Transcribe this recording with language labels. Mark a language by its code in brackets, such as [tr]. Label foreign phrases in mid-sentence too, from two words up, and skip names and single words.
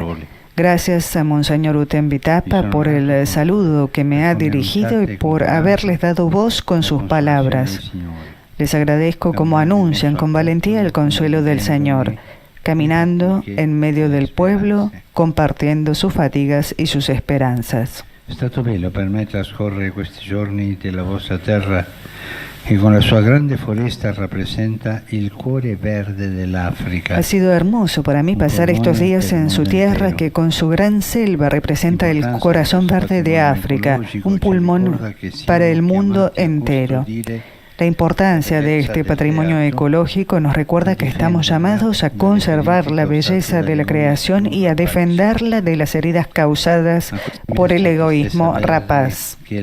[es] Gracias a Monseñor Uten Vitapa por el saludo que me ha dirigido y por haberles dado voz con sus palabras. Les agradezco cómo anuncian con valentía el consuelo del Señor, caminando en medio del pueblo, compartiendo sus fatigas y sus esperanzas. [it] È stato bello per me trascorrere questi giorni della vostra terra che con la sua grande foresta rappresenta il cuore verde dell'Africa. [es] Ha sido hermoso para mí pasar estos días en su tierra que con su gran selva representa el corazón verde de África, un pulmón para el mundo entero. La importancia de este patrimonio ecológico nos recuerda que estamos llamados a conservar la belleza de la creación y a defenderla de las heridas causadas por el egoísmo rapaz.